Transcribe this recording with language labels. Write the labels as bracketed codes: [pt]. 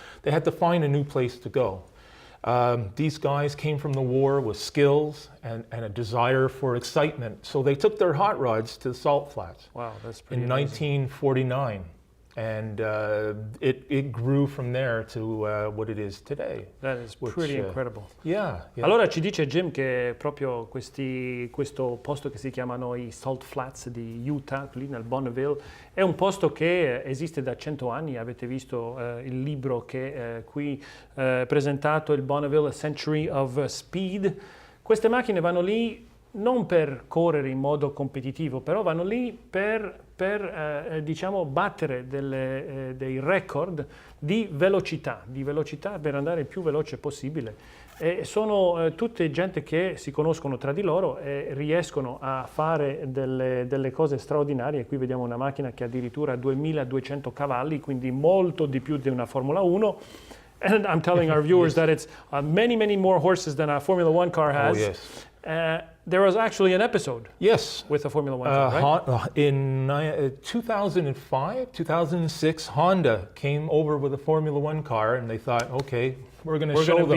[en] They had to find a new place to go. These guys came from the war with skills and a desire for excitement. So they took their hot rods to the Salt Flats. Wow, that's pretty in amazing. 1949. And it grew from there to what it is today. That is pretty incredible. Yeah, yeah. [it] Allora ci dice Jim che proprio questo posto che si chiamano i Salt Flats di Utah, lì nel Bonneville, è un posto che esiste da 100 anni. Avete visto il libro che qui presentato, il Bonneville A Century of Speed. Queste macchine vanno lì non per correre in modo competitivo, però vanno lì per diciamo battere dei record di velocità per andare il più veloce possibile. E sono tutte gente che si conoscono tra di loro e riescono a fare delle cose straordinarie. Qui vediamo una macchina che addirittura ha 2200 cavalli, quindi molto di più di una Formula 1. [en] And I'm telling our viewers that it's many more horses than a Formula 1 car has. Oh, yes. There was actually an episode with a Formula 1 car, right? In 2005, 2006, Honda came over with a Formula 1 car, and they thought, okay, we're going to show them.